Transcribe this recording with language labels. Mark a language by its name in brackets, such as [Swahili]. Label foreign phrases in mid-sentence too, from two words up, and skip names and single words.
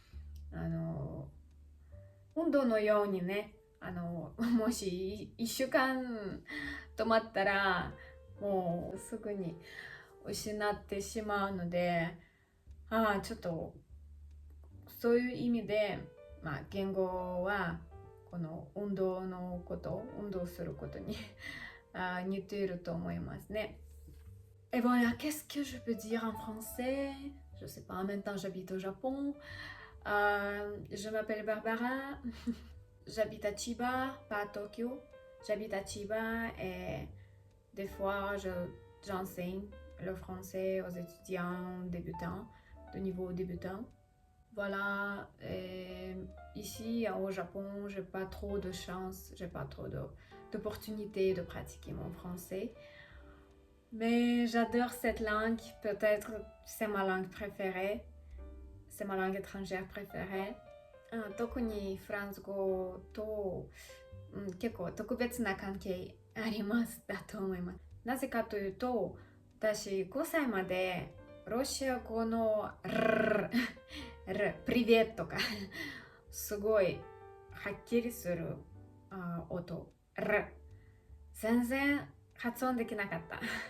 [Japanese] 運動のようにね、もし1週間止まったらもうすぐに失ってしまうので、ちょっとそういう意味で、言語はこの運動することに似ていると思いますね。 [French] Et voilà, qu'est-ce que je peux dire en français? Je sais pas, en même temps j'habite au Japon. Je m'appelle Barbara. J'habite à Chiba, pas à Tokyo. J'habite à Chiba et des fois j'enseigne le français aux étudiants débutants, de niveau débutant. Voilà, et ici au Japon, j'ai pas trop de chance, j'ai pas trop d'opportunités de pratiquer mon français. Mais j'adore cette langue, peut-être c'est ma langue préférée, c'est ma langue étrangère préférée. [Japanese] 特にフランス語と、結構特別な関係ありますだと思います。なぜかというと、私5歳までロシア語のプリベットかすごいはっきりする音全然発音できなかった